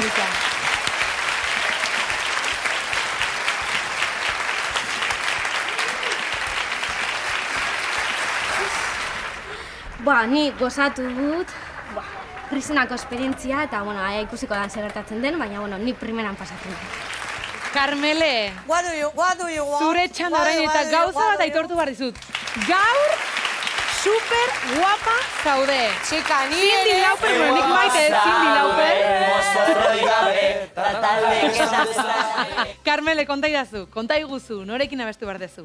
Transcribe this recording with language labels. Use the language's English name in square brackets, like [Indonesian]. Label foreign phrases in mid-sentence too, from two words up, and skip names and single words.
[Basque] Ni gozatu dut, prisionako esperientzia, eta, bueno, ikusiko dan zer gertatzen den, baina, bueno, ni primeran pasatu dut. Carmele, [English] What do you want? [Basque] zure txanda orain eta gauza bat aitortu behar dizut. Gaur, super guapa zaude. Txika, ni Cindy Lauper, nik maite, Cindy Lauper. Carmele, konta iguzu, norekin abestu behar dezu?